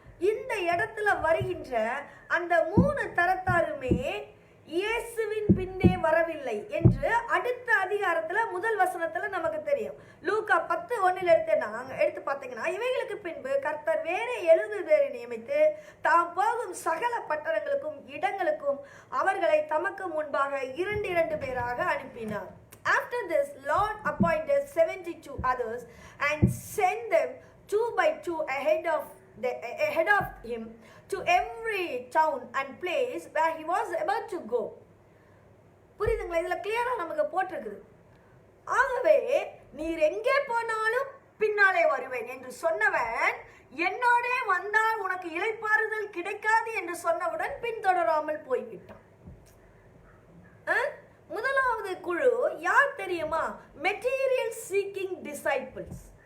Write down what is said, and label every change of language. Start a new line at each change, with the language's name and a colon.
Tamil: இந்த இடத்துல வருகின்ற அந்த 3 தரத்தாருமே இயேசுவின் பின்னே வரவில்லை என்று அடுத்த அதிகாரத்துல முதல் வசனத்துல நமக்கு தெரியும். லூக்கா 10:1 எடுத்து பார்த்தீங்கன்னா, இவைகளுக்கு பின்பு கர்த்தர் வேற 70 பேரை நியமித்து தாம் போகும் சகல பட்டணங்களுக்கும் இடங்களுக்கும் அவர்களை தமக்கு முன்பாக 2 பேராக அனுப்பினார்.
English: After this, Lord appointed 72 others and sent them 2 by 2 ahead of him to every town and place where he was about to go.
Tamil: புரியுதுங்களா? இதுல கிளியரா நமக்கு போட்டிருக்குது. ஆகவே நீர் எங்கே போனாலும் பின்னாலே வருவேன் என்று சொன்னவன் என்னோட வந்தால் உனக்கு இளைப்பாறுதல் கிடைக்காது என்று சொன்னவுடன் பின்தொடராமல் போய்விட்டான். முதலாவது குழு யார் தெரியுமா? Material seeking disciples.